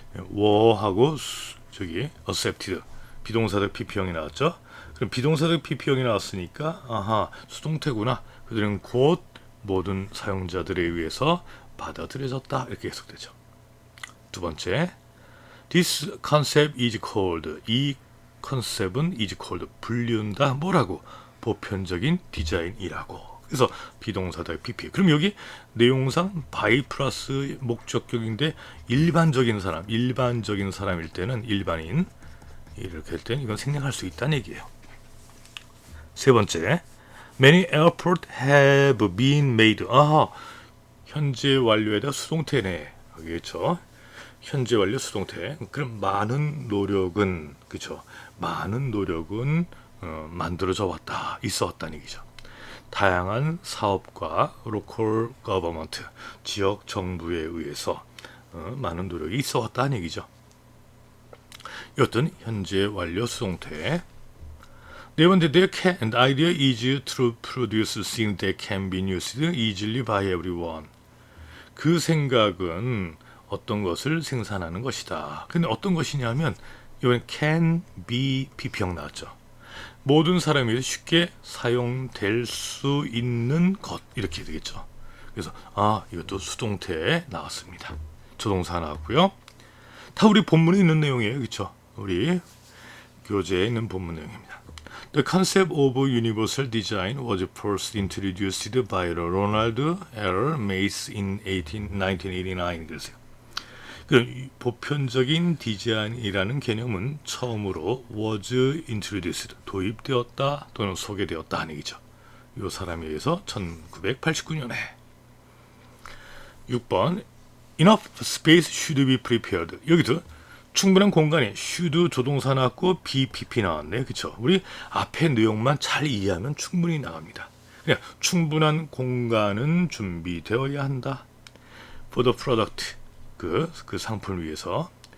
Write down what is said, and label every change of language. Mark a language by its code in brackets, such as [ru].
[ko] were하고 저기 accepted 비동사적 PP형이 나왔죠. 그럼 비동사적 PP형이 나왔으니까 아하, 수동태구나. 그들은 곧 모든 사용자들에 의해서 받아들여졌다. 이렇게 해석되죠. 두 번째, [en] this concept is called. [ko] 이 컨셉은 [en] is called. [ko] 불리운다. 뭐라고? 보편적인 디자인이라고. 그래서 비동사다 PP. 그럼 여기 내용상 by 플러스 목적격인데 일반적인 사람일 때는 일반인 이렇게 할 때는 이건 생략할 수 있다는 얘기예요. 세 번째, [en] many airports have been made. [ko] 아하, 현재 완료에다 수동태네. 알겠죠? 현재 완료 수동태. 그럼 많은 노력은, 그렇죠? 많은 노력은 만들어져 왔다, 있어 왔다는 얘기죠. 다양한 사업과 local government, 지역 정부에 의해서 많은 노력이 있어 왔다는 얘기죠. 이것은 현재 완료 수동태. 네 번째, [en] their idea is to produce things that can be used easily by everyone. [ko] 그 생각은 어떤 것을 생산하는 것이다. 근데 어떤 것이냐면 이번 can be PP형 나왔죠. 모든 사람이 쉽게 사용될 수 있는 것 이렇게 되겠죠. 그래서 이것도 수동태에 나왔습니다. 조동사 나왔고요. 다 우리 본문에 있는 내용이에요. 그렇죠? 우리 교재에 있는 본문 내용입니다. [en] The concept of universal design was first introduced by Ronald L. Mace in 1989. [ko] 그래서요. 보편적인 디자인이라는 개념은 처음으로 [en] was introduced, [ko] 도입되었다 또는 소개되었다 하는 얘기죠. 이 사람에 의해서 1989년에. [en] 6번, enough space should be prepared. [ko] 여기도 충분한 공간이 should 조동사 나왔고 be PP 나왔네. 그쵸? 우리 앞에 내용만 잘 이해하면 충분히 나갑니다. 그냥 충분한 공간은 준비되어야 한다. [en] For the product. [ko] 그 상품을 위해서.